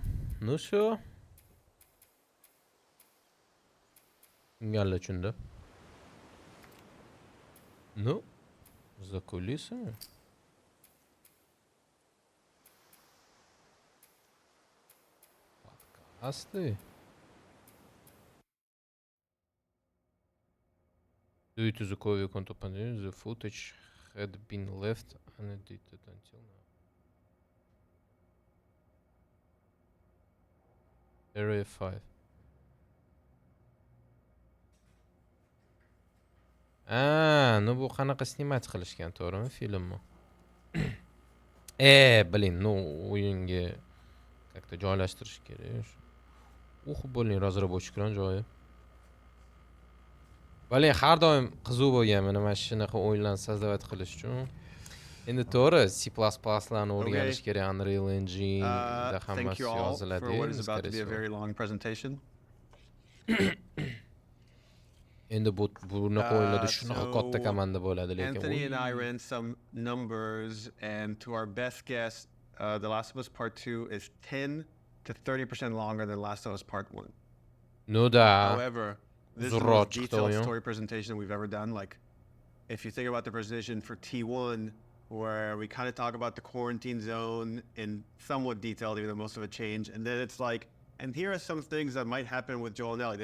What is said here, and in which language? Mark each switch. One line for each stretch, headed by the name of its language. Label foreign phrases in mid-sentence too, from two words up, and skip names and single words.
Russian: Ну все. Галла чунда. Ну, за кулисами. Подкасты.
English: Due to the COVID content, the footage had been left unedited until now. Area 5.
Uzbek: Ну bu qanaqa snimat qilishgan, to'g'rimi, filmni?
Russian: Блин, ну
Uzbek: o'yinga как-то joylashtirish kerak. Bo'ling, разработчиклар joyi. Блин, har doim qiziq bo'lganman mana shunaqa o'yinlarni sozdавать qilish uchun. Endi to'g'ri, C++larni o'rganish kerak, Unreal Engine da hammasi yoziladi.
English: For what is about to be a very long presentation.
Uzbek: Endi bunaqa o'yinlarda shunaqa katta komanda bo'ladi, lekin
English: Anthony and I ran some numbers, and to our best guess, The Last of Us Part 2 is 10 to 30% longer than Last of Us Part 1.
Russian: No da.
English: However, this is the most detailed story presentation we've ever done. Like, if you think about the presentation for T1, where we kind of talk about the quarantine zone in somewhat detail, even though most of it changed, and then it's like, and here are some things that might happen with Joel and Ellie.